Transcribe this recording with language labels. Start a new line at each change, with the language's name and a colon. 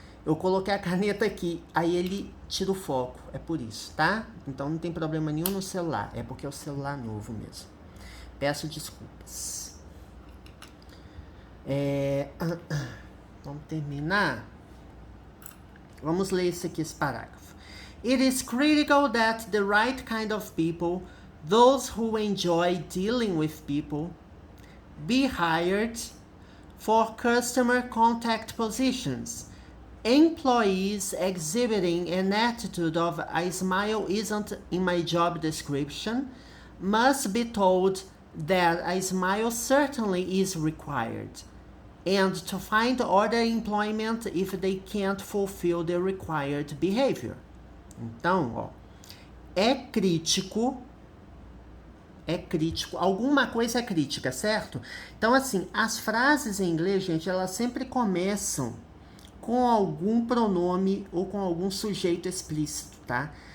Portuguese: Eu coloquei a caneta aqui, aí ele tira o foco, é por isso, tá? Então não tem problema nenhum no celular, é porque é o celular novo mesmo. Peço desculpas. Vamos terminar? Vamos ler esse parágrafo.
English: It is critical that the right kind of people, those who enjoy dealing with people, be hired for customer contact positions. Employees exhibiting an attitude of "a smile isn't in my job description" must be told that a smile certainly is required, and to find other employment if they can't fulfill the required behavior.
Portuguese: Então, ó, é crítico, alguma coisa é crítica, certo? Então, assim, as frases em inglês, gente, elas sempre começam com algum pronome ou com algum sujeito explícito, tá?